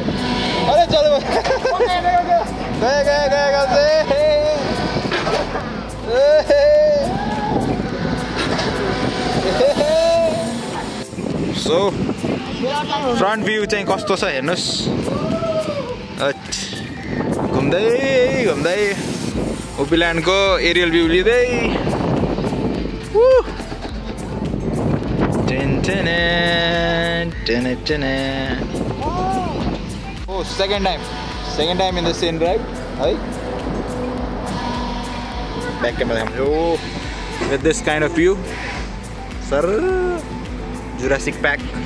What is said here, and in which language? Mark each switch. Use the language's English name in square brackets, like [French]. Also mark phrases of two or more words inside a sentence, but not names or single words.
[Hindi] अरे चलो गया काम से। [English] So front view [Nepali] चाहिँ कस्तो छ हेर्नुस् घुम्दै घुम्दै ओपिल्यान्डको [English] aerial view [Nepali] लिँदै [English] O second time in the same ride है back camera हाम्रो with this kind of view sir जुरासिक पार्क